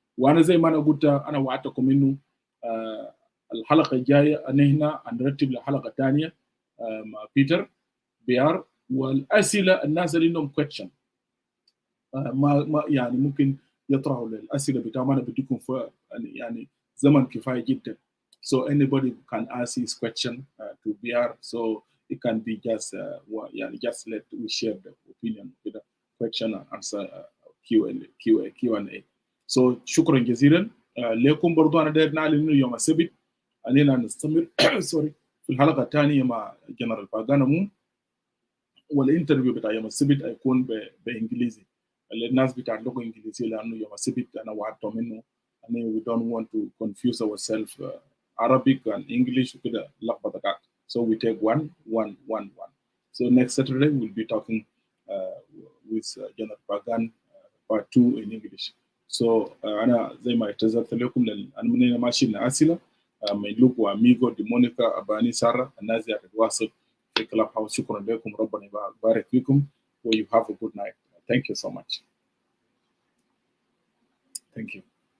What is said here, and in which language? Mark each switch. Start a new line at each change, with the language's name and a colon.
Arabic: وانا زي ما انا قلت، انا وعدتكم انه الحلقه الجايه ان هنا هنرتب لحلقه ثانيه مع بيتر بيار، والاسئله الناس اللي عندهم كويشن ما يعني ممكن يطرحوا الاسئله بتاعهم. انا بديكم يعني زمن كفايه جدا.
English: So anybody can ask his question to BR. So it can be just just let we share the opinion with the question and answer Q&A.
Arabic: So شكرا جزيلا لكم. برضو انا داير نعلن انه يوم السبت اننا نستمر سوري في الحلقه الثانيه مع جنرال باغانامو، والانترفيو بتاع يوم السبت هيكون بانجليزي. الناس بتاع اللغه الانجليزيه لانه يوم السبت انا وعدتهم انه
English: we don't want to confuse ourselves Arabic and English
Arabic: وكده لخبطه كده.
English: So we take one. So next Saturday we'll be talking with General Pagan part 2 in English.
Arabic: So أنا زي ما اعتذرت لكم أنا منين ماشي لأسئلة ميلوك وأميغو ديمونيكا أباني سارة الناس دي هتتواصل في كلاب هاوس. شكرا لكم، ربنا يبارك فيكم و
English: you have a good night. Thank you so much. Thank you.